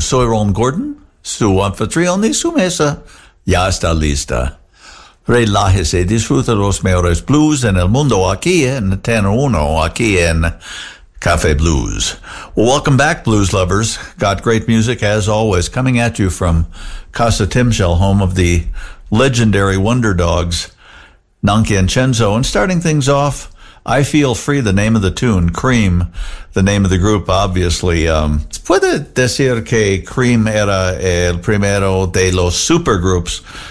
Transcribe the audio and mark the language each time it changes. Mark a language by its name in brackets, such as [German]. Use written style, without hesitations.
[Spanish] Soy Ron Gordon, su anfitrión y su mesa ya está lista. Relájese y disfrute los mejores blues en el mundo aquí en Tenor Uno, aquí en Café Blues. [English] Well, welcome back, blues lovers. Got great music as always coming at you from Casa Timshel, home of the legendary Wonder Dogs, Nunky and Chenzo. And starting things off, I Feel Free, the name of the tune, Cream, the name of the group, obviously. [Spanish] Puede decir que Cream era el primero de los supergroups.